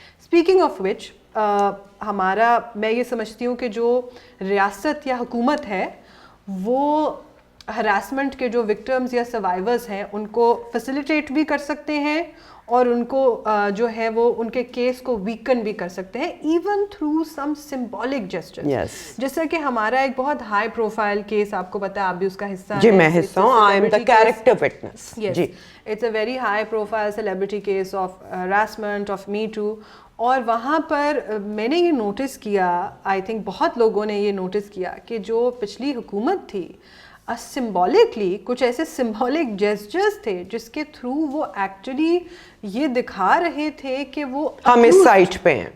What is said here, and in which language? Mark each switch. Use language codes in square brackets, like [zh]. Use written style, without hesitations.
[en] speaking of which [ur] ہمارا, میں یہ سمجھتی ہوں کہ جو ریاست یا حکومت ہے وہ ہراسمنٹ کے جو وکٹمز یا سروائیورز ہیں ان کو فیسیلیٹیٹ بھی کر سکتے ہیں, اور ان کو جو ہے وہ ان کے کیس کو ویکن بھی کر سکتے ہیں, [en] Even through some symbolic gestures. [ur] جیسا کہ ہمارا ایک بہت ہائی پروفائل کیس, آپ کو پتا ہے آپ بھی اس کا حصہ ہیں. جی میں حصہ ہوں, [en] I am the character witness. جی, it's a very high profile celebrity case of harassment of me too. [ur] اور وہاں پر میں نے یہ نوٹس کیا, [en] I think [ur] بہت لوگوں نے یہ نوٹس کیا کہ جو پچھلی حکومت تھی سمبولکلی کچھ ایسے سمبولک جیسچرز تھے جس کے تھرو وہ ایکچولی یہ دکھا رہے تھے کہ وہ ہم اس سائٹ پہ ہیں.